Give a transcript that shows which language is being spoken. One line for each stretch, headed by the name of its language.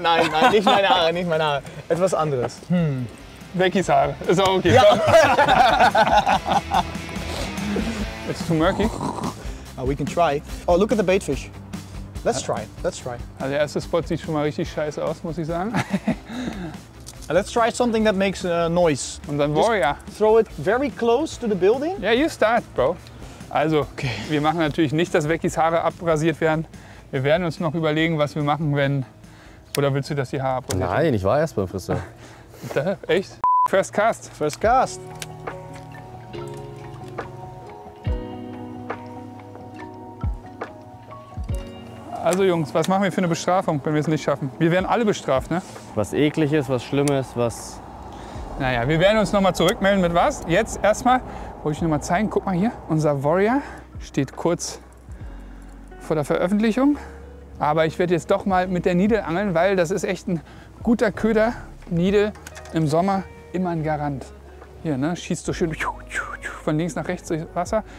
German: Nein, nicht meine Haare, nicht meine Haare. Etwas anderes. Beckys Haare. Ist auch okay. Ja.
English: It's too murky. We can try. Oh, look at the baitfish. Let's try. Let's try.
German: Also der erste Spot sieht schon mal richtig scheiße aus, muss ich sagen.
English: Let's try something that makes noise.
German: Und dann Warrior.
English: Throw it very close to the building. Ja, you start, Bro.
German: Also, wir machen natürlich nicht, dass Beckys Haare abrasiert werden. Wir werden uns noch überlegen, was wir machen, wenn... Oder willst du, dass die Haare abrasiert werden? Nein, ich war erst beim Friseur.
English: Echt? First Cast. First cast.
German: Also Jungs, was machen wir für eine Bestrafung, wenn wir es nicht schaffen? Wir werden alle bestraft, ne? Was Ekliges, was Schlimmes, was... Naja, wir werden uns noch mal zurückmelden mit was. Jetzt erstmal wollte ich noch mal zeigen, guck mal hier, unser Warrior steht kurz vor der Veröffentlichung. Aber ich werde jetzt doch mal mit der Nidel angeln, weil das ist echt ein guter Köder. Nidel im Sommer immer ein Garant. Hier, ne, schießt so schön von links nach rechts durchs Wasser.